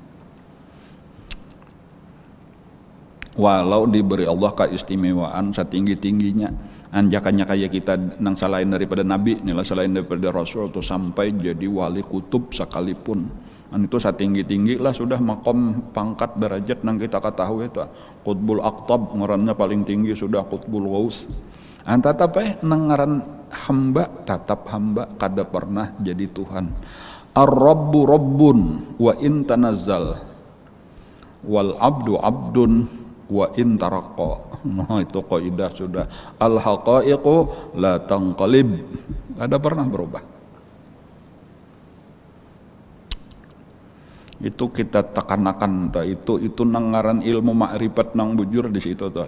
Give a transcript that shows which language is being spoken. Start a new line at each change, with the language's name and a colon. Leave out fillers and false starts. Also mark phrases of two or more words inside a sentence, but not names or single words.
Banjar: Walau diberi Allah keistimewaan setinggi-tingginya, anjakannya kayak kita nang selain daripada Nabi, nilai selain daripada Rasul, atau sampai jadi wali kutub sekalipun. Dan itu setinggi-tinggi lah sudah makom pangkat derajat nang kita ketahui itu
Arabic: قطب الأقطاب,
Banjar: ngarannya paling tinggi sudah
Arabic: قطب الغوث.
Banjar: Tetapi nang ngaran hamba, tetap hamba, kada pernah jadi Tuhan.
Arabic: الرب رب وإن تنزل والعبد عبد وإن ترقى.
Banjar: Nah itu kaidah sudah.
Arabic: الحقائق لا تنقلب,
Banjar: kada pernah berubah. Itu kita tekan-tekan itu nang ngaran ilmu makrifat nang bujur di situ tuh.